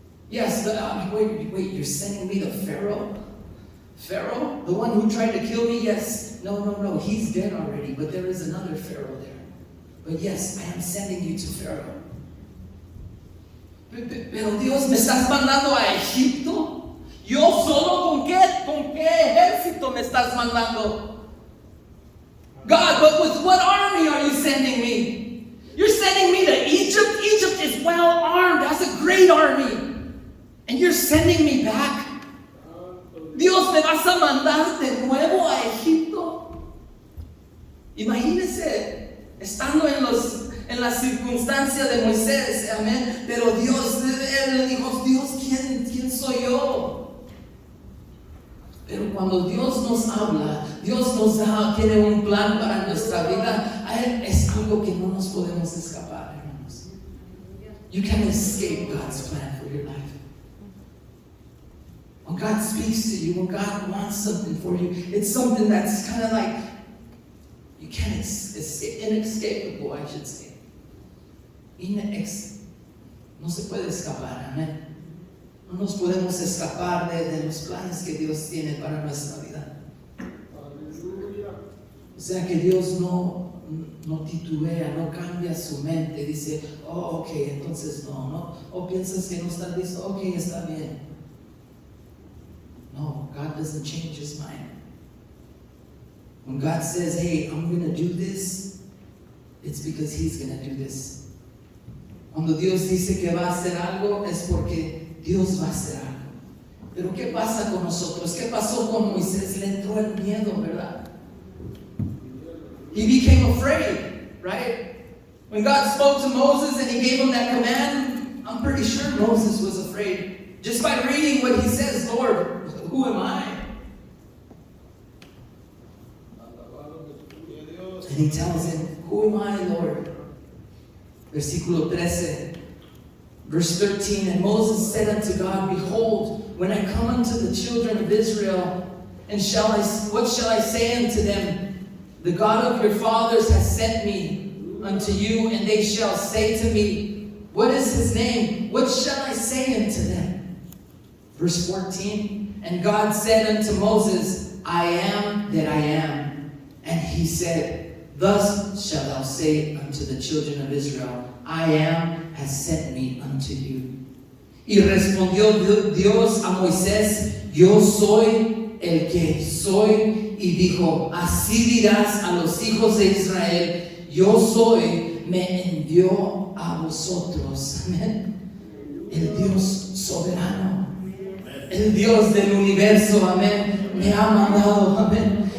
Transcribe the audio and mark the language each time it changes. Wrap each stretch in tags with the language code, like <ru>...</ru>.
<en>Yes, wait, you're sending me to Pharaoh? Pharaoh? The one who tried to kill me? Yes. No, he's dead already, but there is another Pharaoh there. But yes, I am sending you to Pharaoh.</en> <es>Pero Dios, ¿me estás mandando a Egipto? ¿Yo solo? ¿Con qué ejército me estás mandando?</es> <en>God, but with what army are you sending me? You're sending me to Egypt? Egypt is well armed, has a great army. And you're sending me back?</en> <es>Dios, ¿me vas a mandar de nuevo a Egipto? Imagínese estando en la circunstancia de Moisés, amén. Pero Dios, él le dijo, Dios, ¿quién soy yo? Pero cuando Dios nos habla, Dios nos tiene un plan para nuestra vida, es algo que no nos podemos escapar, hermanos.</es> <en>You can't escape God's plan for your life. When God speaks to you, when God wants something for you, it's something that's kind of like, you can't escape, inescapable, I should say.</en> <es>No se puede escapar, amén. No nos podemos escapar de los planes que Dios tiene para nuestra vida. O sea que Dios no titubea, no cambia su mente, dice, ok, entonces no, o piensas que no está listo, ok, está bien.</es> <en>No, God doesn't change His mind. When God says, hey, I'm going to do this, it's because He's going to do this.</en> <es>Cuando Dios dice que va a hacer algo, es porque Dios va a hacer algo. Pero ¿qué pasa con nosotros? ¿Qué pasó con Moisés? Le entró el miedo, ¿verdad?</es> <en>He became afraid, right? When God spoke to Moses and He gave him that command, I'm pretty sure Moses was afraid. Just by reading what he says, Lord, who am I? And He tells him, who am I, Lord?</en> <es>Versículo 13.</es> <en>Verse 13, and Moses said unto God, behold, when I come unto the children of Israel, and what shall I say unto them? The God of your fathers has sent me unto you, and they shall say to me, what is His name? What shall I say unto them? Verse 14, and God said unto Moses, I am that I am. And he said, thus shalt thou say unto the children of Israel, I am has sent me unto you.</en> <es>Y respondió Dios a Moisés, yo soy el que soy. Y dijo, así dirás a los hijos de Israel, yo soy, me envió a vosotros. Amén. El Dios soberano, el Dios del universo, amén, me ha mandado, amén.</es>